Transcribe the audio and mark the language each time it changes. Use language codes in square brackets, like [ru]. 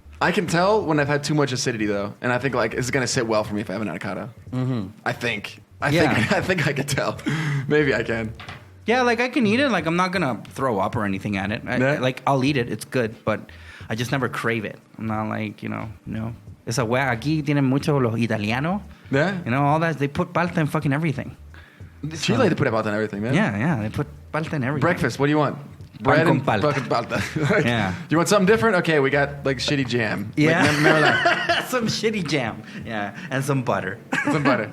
[en] I can tell when I've had too much acidity, though. And I think like it's going to sit well for me if I have an avocado. Mm-hmm. I think I can tell. Maybe I can. Yeah, like I can eat it. Like I'm not gonna throw up or anything at it. Like I'll eat it. It's good, but I just never crave it. I'm not like no. [es] Esa wea aquí tienen mucho los italianos. [en] Yeah. All that they put palta in fucking everything. Chile, they put palta in everything, man. Yeah, they put palta in everything. Breakfast. What do you want? Bread and fucking palta. Yeah. You want something different? Okay, we got like shitty jam. Yeah. Like, some shitty jam. Yeah, and some butter. Some butter.